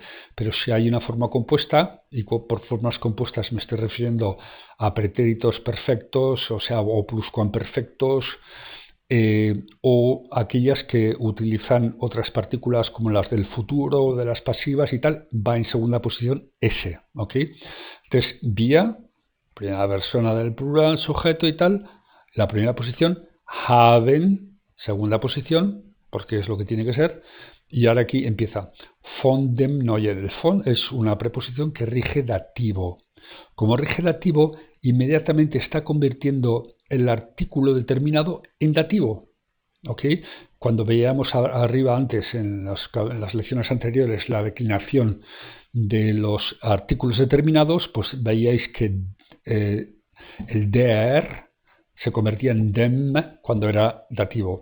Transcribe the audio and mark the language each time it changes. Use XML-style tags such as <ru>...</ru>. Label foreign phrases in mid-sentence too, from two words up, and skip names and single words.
<es>Pero si hay una forma compuesta, y por formas compuestas me estoy refiriendo a pretéritos perfectos, o sea, o pluscuamperfectos, o aquellas que utilizan otras partículas como las del futuro, de las pasivas y tal, va en segunda posición ese, ¿ok? Entonces, vía, primera persona del plural, sujeto y tal, la primera posición, haben, segunda posición, porque es lo que tiene que ser, y ahora aquí empieza</es> <de>von dem Neuen.</de> <es>El von es una preposición que rige dativo. Como rige dativo, inmediatamente está convirtiendo el artículo determinado en dativo. ¿Ok? Cuando veíamos arriba antes, en las lecciones anteriores, la declinación de los artículos determinados, pues veíais que el der se convertía en dem cuando era dativo.</es>